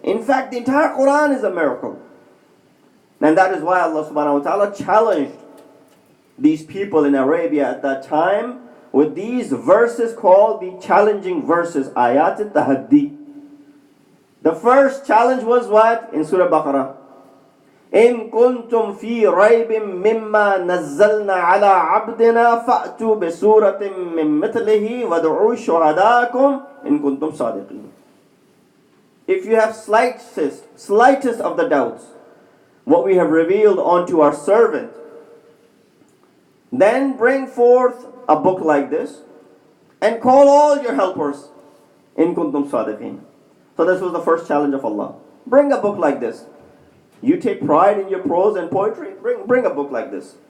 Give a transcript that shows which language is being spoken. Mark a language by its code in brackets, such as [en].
[en] In fact, the entire Quran is a miracle. And that is why Allah subhanahu wa ta'ala challenged these people in Arabia at that time with these verses called the challenging verses, Ayat al-Tahaddi. The first challenge was what? In Surah Baqarah. [ar] إن كنتم في ريب مما نزلنا على عبدنا فأتوا بسورة من مثله وادعوا شهداءكم إن كنتم صادقين. [en] If you have slightest of the doubts, what we have revealed unto our servant, then bring forth a book like this and call all your helpers [ar] in kuntum sadiqin. [en] So this was the first challenge of Allah. Bring a book like this. You take pride in your prose and poetry, bring a book like this.